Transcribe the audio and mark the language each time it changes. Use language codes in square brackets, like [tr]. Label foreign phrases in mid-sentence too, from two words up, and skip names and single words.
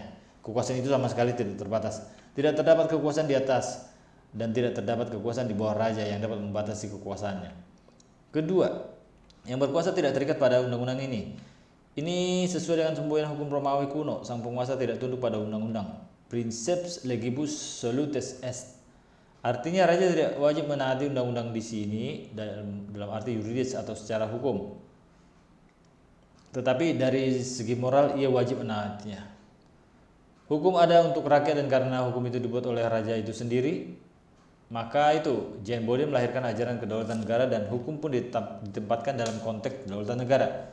[id] Kekuasaan itu sama sekali tidak terbatas. Tidak terdapat kekuasaan di atas dan tidak terdapat kekuasaan di bawah raja yang dapat membatasi kekuasaannya. Kedua, yang berkuasa tidak terikat pada undang-undang ini. Ini sesuai dengan semboyan hukum Romawi kuno. Sang penguasa tidak tunduk pada undang-undang. [la] Princeps legibus solutes est. [id] Artinya raja tidak wajib menaati undang-undang di sini dalam arti yuridis atau secara hukum. Tetapi dari segi moral ia wajib menaatinya. Hukum ada untuk rakyat dan karena hukum itu dibuat oleh raja itu sendiri, maka itu Jean Bodin melahirkan ajaran kedaulatan negara dan hukum pun ditempatkan dalam konteks kedaulatan negara.